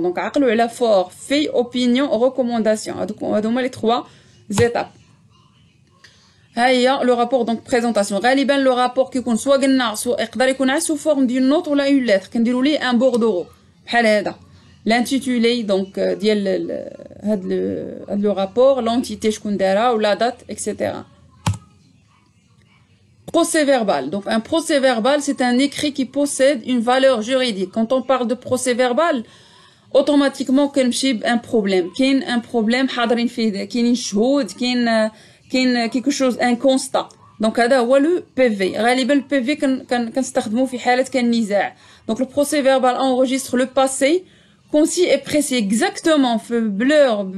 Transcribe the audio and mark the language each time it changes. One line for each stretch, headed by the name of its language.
French: Donc,
Arabic: عقلوا على
French: fort, fait, opinion, recommandation.
Arabic: هذو هما
French: les 3 étapes.
Arabic: هيا
French: le rapport donc présentation.
Arabic: غالبا
French: le rapport
Arabic: كيكون سوا قلنا سوا يقدر يكون
French: sous forme d'une note
Arabic: ولا
French: une lettre.
Arabic: كنديروا ليه
French: un bordereau.
Arabic: بحال هذا.
French: L'intitulé donc
Arabic: ديال هاد
French: le rapport l'entité
Arabic: شكون دارها
French: ou la date etc. Procès verbal donc un procès verbal c'est un écrit qui possède une valeur juridique quand on parle de procès verbal automatiquement
Arabic: كنمشي بان
French: problème
Arabic: كاين
French: un problème
Arabic: حاضرين فيه كاينين شهود كاين
French: quelque chose un constat donc
Arabic: هذا هو
French: le PV
Arabic: غالبا
French: le PV
Arabic: كنستخدموه في حالة كان نزاع
French: donc le procès verbal enregistre le passé concis et précis exactement blur